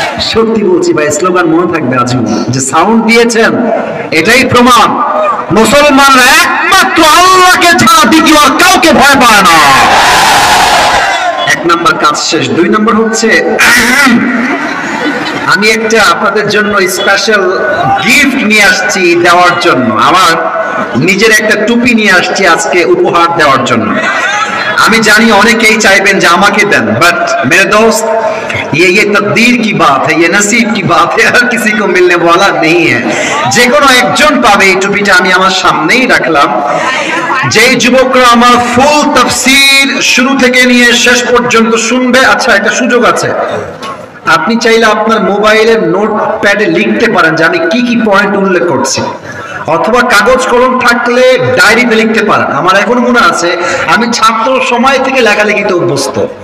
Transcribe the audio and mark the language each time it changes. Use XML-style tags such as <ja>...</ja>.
<bn>সত্যি বলছি ভাই, স্লোগান মনে থাকবে আজীবন। যে সাউন্ড দিয়েছেন এটাই প্রমাণ, মুসলমানরা একমাত্র আল্লাহকে ছাড়া দ্বিতীয় আর কাউকে ভয় পায় না। এক নাম্বার কাজ শেষ। দুই নাম্বার হচ্ছে, আমি একটা আপনাদের জন্য স্পেশাল গিফট নিয়ে আসছি দেওয়ার জন্য। আমার নিজের একটা টুপি নিয়ে আসছি আজকে উপহার দেওয়ার জন্য। আমি জানি অনেকেই চাইবেন যে আমাকে দেন, বাট</bn> <hi>मेरे दोस्त ये तकदीर की बात है, ये नसीब की बात है, हर किसी को मिलने वाला नहीं है।</hi> <bn>যে কোনো একজন পাবে এই টুপিটা। আমি আমার সামনেই রাখলাম। যে যুবকরা আমার ফুল তাফসীর শুরু থেকে নিয়ে শেষ পর্যন্ত শুনবে, আচ্ছা একটা সুযোগ আছে, আপনি চাইলে আপনার মোবাইলের নোটপ্যাডে লিখতে পারেন যে আমি কি কি পয়েন্ট উল্লেখ করছি, অথবা কাগজ কলম থাকলে ডায়েরিতে লিখতে পারেন। আমার এখন মনে আছে আমি ছাত্র সময় থেকে লেখালেখিতে অভ্যস্ত।</bn>